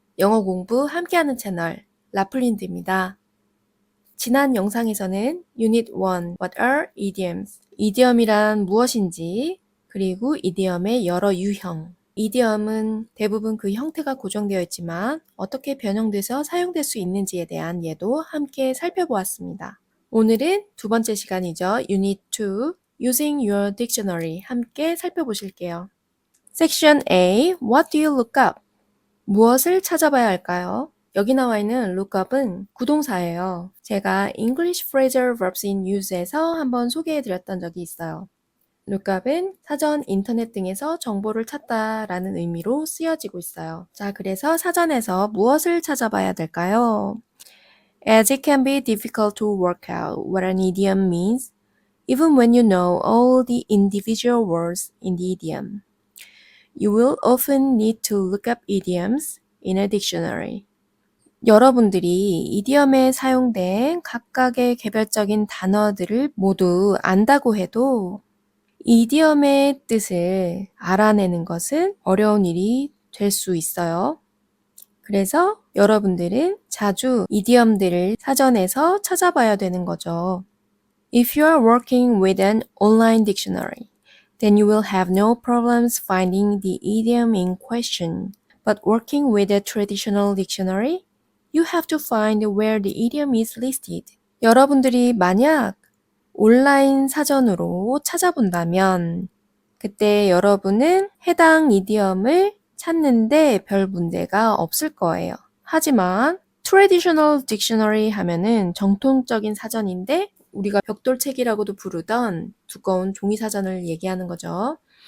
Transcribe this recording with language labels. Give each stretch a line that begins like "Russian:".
Korean: 영어 공부 함께하는 채널 라플린드입니다. 지난 영상에서는
English: Unit 1 What are idioms?
Korean: 이디엄이란 무엇인지, 그리고 이디엄의 여러 유형. 이디엄은 대부분 그 형태가 고정되어 있지만 어떻게 변형돼서 사용될 수 있는지에 대한 예도 함께 살펴보았습니다. 오늘은 두 번째 시간이죠.
English: Unit 2 Using your dictionary
Korean: 함께 살펴보실게요.
English: Section A What do you look up?
Korean: 무엇을 찾아봐야 할까요? 여기 나와 있는 lookup은 구동사예요. 제가 English Phrasal Verbs in Use에서 한번 소개해드렸던 적이 있어요. lookup은 사전, 인터넷 등에서 정보를 찾다라는 의미로 쓰여지고 있어요. 자, 그래서 사전에서 무엇을 찾아봐야 될까요?
English: As it can be difficult to work out what an idiom means, even when you know all the individual words in the idiom. You will often need to look up idioms in a dictionary.
Korean: 여러분들이 이디엄에 사용된 각각의 개별적인 단어들을 모두 안다고 해도 이디엄의 뜻을 알아내는 것은 어려운 일이 될 수 있어요. 그래서 여러분들은 자주 이디엄들을 사전에서 찾아봐야 되는 거죠.
English: If you are working with an online dictionary, then you will have no problems finding the idiom in question. But working with a traditional dictionary, you have to find where the idiom is listed.
Korean: 여러분들이 만약 온라인 사전으로 찾아본다면 그때 여러분은 해당 이디엄을 찾는데 별 문제가 없을 거예요. 하지만 traditional dictionary 하면은 정통적인 사전인데 우리가 벽돌책이라고도 부르던 두꺼운 종이사전을 얘기하는 거죠.